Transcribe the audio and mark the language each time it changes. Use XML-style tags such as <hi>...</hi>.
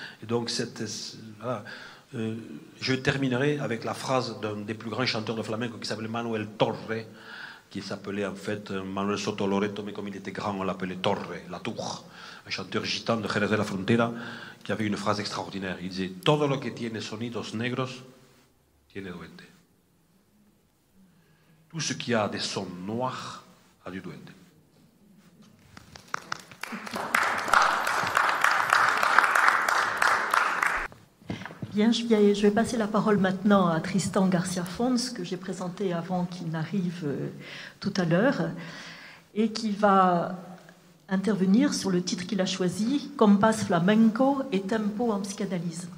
<fr>Et donc, voilà. Je terminerai avec la phrase d'un des plus grands chanteurs de flamenco qui s'appelait Manuel Torre, qui s'appelait en fait Manuel Soto Loreto, mais comme il était grand, on l'appelait Torre, la tour. Un chanteur gitan de Jerez de la Frontera qui avait une phrase extraordinaire. Il disait:</fr> <es>Todo lo que tiene sonidos negros tiene duende.</es> <fr>Tout ce qui a des sons noirs a du duende. Bien, je vais passer la parole maintenant à Tristan Garcia Fons, que j'ai présenté avant qu'il n'arrive tout à l'heure, et qui va intervenir sur le titre qu'il a choisi, Compás flamenco et tempo en psychanalyse.</fr>